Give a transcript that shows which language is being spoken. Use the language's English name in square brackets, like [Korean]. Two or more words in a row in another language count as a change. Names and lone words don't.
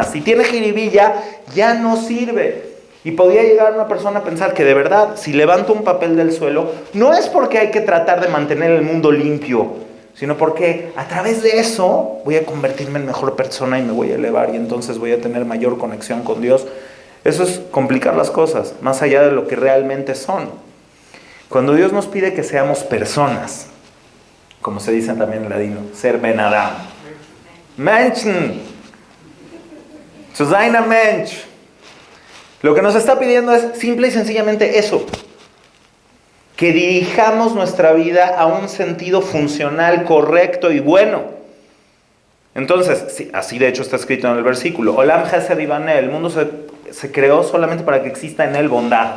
[Spanish] Si tiene jiribilla, ya no sirve. Y podía llegar una persona a pensar que de verdad, si levanto un papel del suelo, no es porque hay que tratar de mantener el mundo limpio, sino porque a través de eso voy a convertirme en mejor persona y me voy a elevar y entonces voy a tener mayor conexión con Dios. Eso es complicar las cosas, más allá de lo que realmente son. Cuando Dios nos pide que seamos personas, como se dice también en ladino, ser [Hebrew] בן אדם. [German] Menschen. Zu sein ein Mensch. [Spanish] Lo que nos está pidiendo es simple y sencillamente eso. Que dirijamos nuestra vida a un sentido funcional, correcto y bueno. Entonces, sí, así de hecho está escrito en el versículo. [Hebrew] עולם חסד יבנה, [Spanish] el mundo se creó solamente para que exista en él bondad.